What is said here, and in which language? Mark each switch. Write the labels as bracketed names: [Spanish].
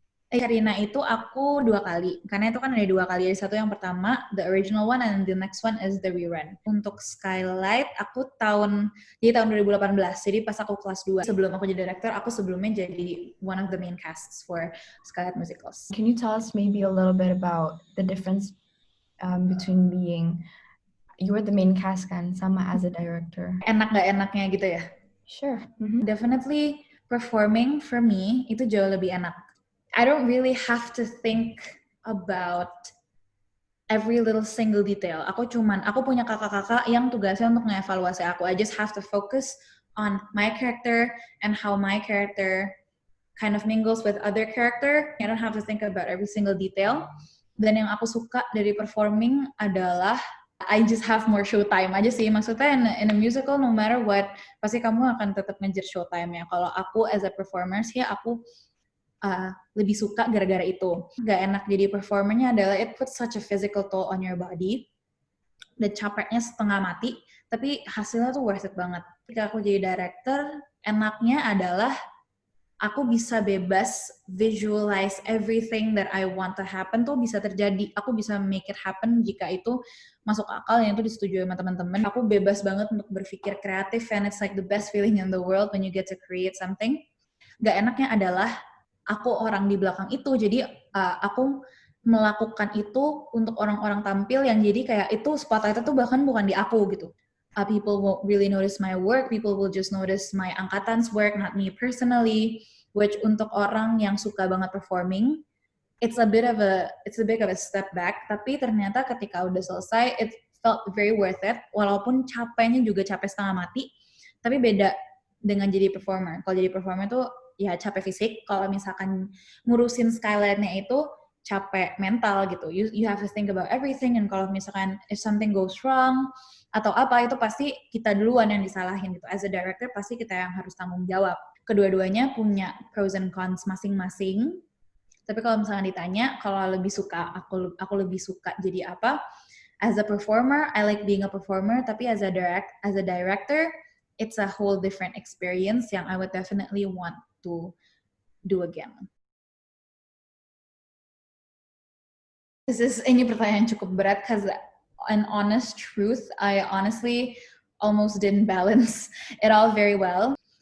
[Indonesian] Sherina itu aku 2 kali, karena itu kan ada 2 kali. Ada satu yang pertama, [English] the original one, and the next one is the rerun. [Indonesian] Untuk Skylight, aku tahun 2018, jadi pas aku kelas 2. Sebelum aku jadi director, aku sebelumnya jadi [English] one of the main casts for Skylight Musicals. Can you tell us maybe a little bit about the difference between being, you were the main cast kan, sama as a director? [Indonesian] Enak gak enaknya gitu ya? [English] Sure. Definitely performing for me [Indonesian] itu jauh lebih enak. [English] I don't really have to think about every little single detail. [Indonesian] Aku punya kakak-kakak yang tugasnya untuk ngevaluasi aku. [English] I just have to focus on my character and how my character kind of mingles with other character. I don't have to think about every single detail. [Indonesian] Dan yang aku suka dari performing adalah [English] I just have more showtime [Indonesian] aja sih. Maksudnya [English] in a musical, no matter what, [Indonesian] pasti kamu akan tetap ngejar showtime ya. Kalau aku [English] as a performer [Indonesian] sih, aku lebih suka gara-gara itu. Gak enak jadi performernya adalah [English] it puts such a physical toll on your body. [Indonesian] Dan capeknya setengah mati, tapi hasilnya tuh worth it banget. Ketika aku jadi director, enaknya adalah aku bisa bebas [English] visualize everything that I want to happen [Indonesian] tuh bisa terjadi. Aku bisa [English] make it happen [Indonesian] jika itu masuk akal yang itu disetujui sama teman-teman. Aku bebas banget untuk berpikir kreatif [English] and it's like the best feeling in the world when you get to create something. [Indonesian] Gak enaknya adalah aku orang di belakang itu, jadi aku melakukan itu untuk orang-orang tampil yang jadi kayak itu spotlight itu bahkan bukan di aku gitu. [English] People won't really notice my work, people will just notice my angkatan's work, not me personally. Which [Indonesian] untuk orang yang suka banget [English] performing, it's a bit of a step back. [Indonesian] Tapi ternyata ketika udah selesai, [English] it felt very worth it. [Indonesian] Walaupun capeknya juga capek setengah mati, tapi beda dengan jadi performer. Kalau jadi performer tuh ya capek fisik. Kalau misalkan ngurusin skyline-nya itu capek mental gitu. [English] You have to think about everything, and [Indonesian] kalau misalkan [English] if something goes wrong [Indonesian] atau apa, itu pasti kita duluan yang disalahin gitu. [English] As a director [Indonesian] pasti kita yang harus tanggung jawab. Kedua-duanya punya [English] pros and cons [Indonesian] masing-masing. Tapi kalau misalkan ditanya, kalau lebih suka, aku lebih suka jadi apa? [English] As a performer, I like being a performer. Tapi as a director, it's a whole different experience yang I would definitely want to do again. [Indonesian] Ini pertanyaan cukup berat, [English] because an honest truth, I honestly almost didn't balance it all very well.